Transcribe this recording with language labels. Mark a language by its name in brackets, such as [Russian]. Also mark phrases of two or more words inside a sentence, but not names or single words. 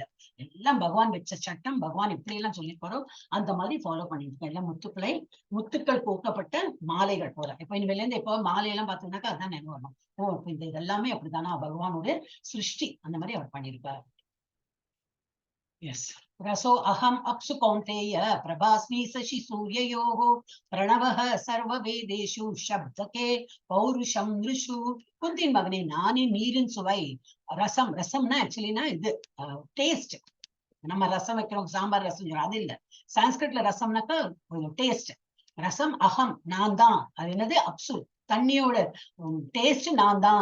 [Tamil] எல்லாம் பகவான் வச்ச சட்டம். பகவான் எப்படி எல்லாம் சொல்லியிருப்பாரோ அந்த மாதிரி ஃபாலோ பண்ணிட்டு இருக்கேன். எல்லாம் முத்துக்கள் கோர்க்கப்பட்ட மாலைகள் போல. இப்ப இனிமேல இருந்து இப்போ மாலையெல்லாம் பார்த்தீங்கன்னாக்கா அதான் நினைவு வரணும். ஓ, இந்த இதெல்லாமே அப்படித்தானா பகவானோட சிருஷ்டி, அந்த மாதிரி அவர் பண்ணியிருக்காரு. எஸ். [Sanskrit] रसो अहम अप्सु कौन्तेय प्रभास्मि शशि सूर्ययोः प्रणवः सर्ववेदेषु शब्दके पौरुषम नृषु. [Tamil] குந்தின் மகனே, நானே நீரின் சுவை. ரசம்னா ஆக்சுவலினா இது டேஸ்ட். நம்ம ரசம் வைக்கிறோம், சாம்பார் ரசம், அது இல்ல. சான்ஸ்கிரிட்ல ரசம்னாக்கா டேஸ்ட். [Sanskrit] रसः अहम्, [Tamil] நான் தான். அது என்னது? அப்சு, தண்ணியோட டேஸ்ட் நான் தான்.